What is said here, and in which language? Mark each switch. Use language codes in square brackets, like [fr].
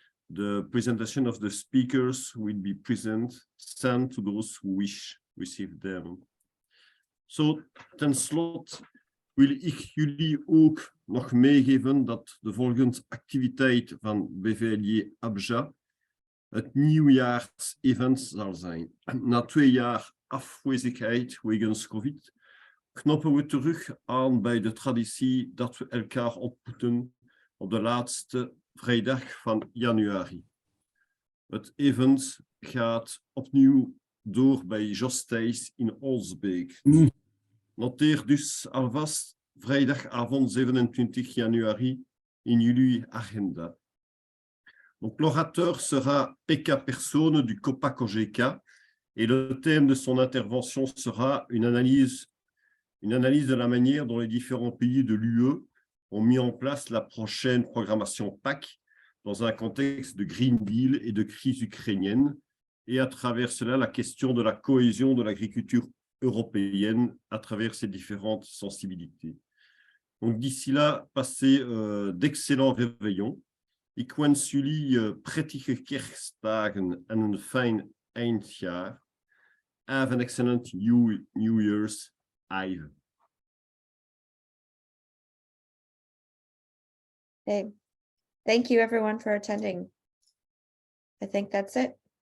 [en] The presentation of the speakers will be sent to those who wish receive them. [nl] So tenslotte wil ik jullie ook nog meegeven dat de volgende activiteit van BVLJ-ABJA het nieuwjaars-event zal zijn. Na 2 jaar afwezigheid wegens COVID knoppen we terug aan bij de traditie dat we elkaar ontmoeten op de laatste vrijdag van januari. Het event gaat opnieuw door bij Jos Thijs in Olsbeek. Noteer dus alvast vrijdagavond 27 januari in jullie agenda. [fr] Donc, l'orateur sera Pekka Persone du COPA-COGECA et le thème de son intervention sera une analyse de la manière dont les différents pays de l'UE ont mis en place la prochaine programmation PAC dans un contexte de Green Deal et de crise ukrainienne, et à travers cela la question de la cohésion de l'agriculture européenne à travers ses différentes sensibilités. Donc d'ici là, passez d'excellents réveillons. [nl] Ik wens jullie prettige kerstdagen en een fijn eindjaar. [en] Have an excellent New Year's Eve. Okay. Thank you everyone for attending. I think that's it.